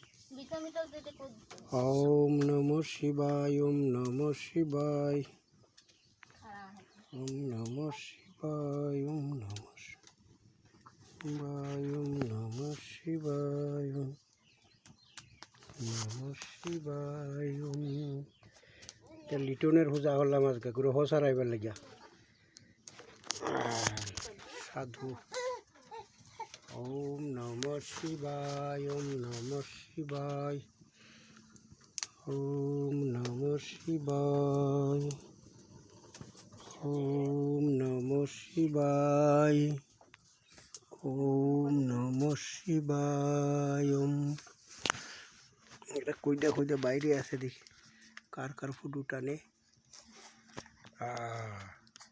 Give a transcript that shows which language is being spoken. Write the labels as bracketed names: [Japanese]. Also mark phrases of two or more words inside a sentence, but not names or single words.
[Sanskrit] ॐ नमः शिवाय, ॐ नमः शिवाय, ॐ नमः शिवाय, ॐ नमः शिवाय, ॐ नमः शिवाय, ॐ नमः शिवाय, ॐ। [Bangla] লিটনের পূজা করলাম আজকে, গ্রহ সারাইবার লাগিয়া। সাধু। [Sanskrit] ॐ नमः शिवाय, ॐ नमः शिवाय, ॐ नमः शिवाय, ॐ नमः शिवाय, ॐ नमः शिवाय, ॐ। [Bangla] এটা কইটা কইটা বাইরে আছে দেখি কার কার ফুটু টানে।